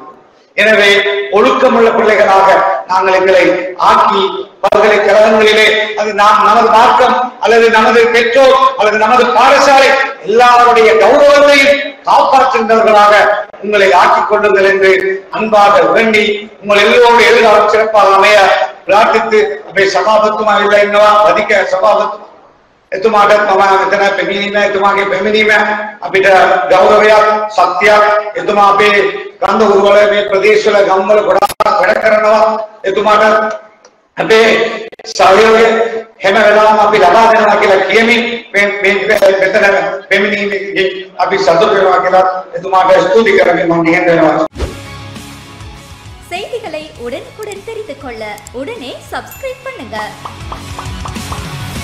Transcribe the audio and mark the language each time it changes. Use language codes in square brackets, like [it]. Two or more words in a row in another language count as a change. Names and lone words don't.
[ta] எனவே ஒழுக்கமுள்ள பிள்ளைகளாக நாங்கள் எங்களை ஆக்கி பல்கலைக்கழகங்களிலே அது நாம் நமது மார்க்கம் அல்லது நமது பெற்றோர் அல்லது நமது பாடசாலை எல்லாருடைய கௌரவத்தையும் காப்பாற்றுகின்றவர்களாக உங்களை ஆக்கிக் கொள்ளுங்கள் என்று அன்பாக வேண்டி உங்கள் எல்லோருடைய எதிர்காலம் சிறப்பாக அமைய பிரார்த்தித்து அப்படி சபாபத்துமா இல்லை என்னவா வதிக்க [si] சபாபத்து එතුමාට මම මෙතන පැමිණීම එතුමාගේ පැමිණීම අපිට ගෞරවයක් සත්‍යයක් එතුමා අපේ කන්ද උරුවල මේ ප්‍රදේශවල ගම්වල ගොඩාක් වැඩ කරනවා එතුමාට අපේ සහයෝගය හැම වෙලාවම අපි ලබා දෙනවා කියලා කියමින් මෙතන පැමිණීමේදී අපි සතුටු වෙනවා කියලා එතුමාට ස්තුති කරමින් මම නිහඬ වෙනවා. [ta] செய்திகளை உடனுக்குடன் தெரிந்து கொள்ள உடனே சப்ஸ்கிரைப் பண்ணுங்க.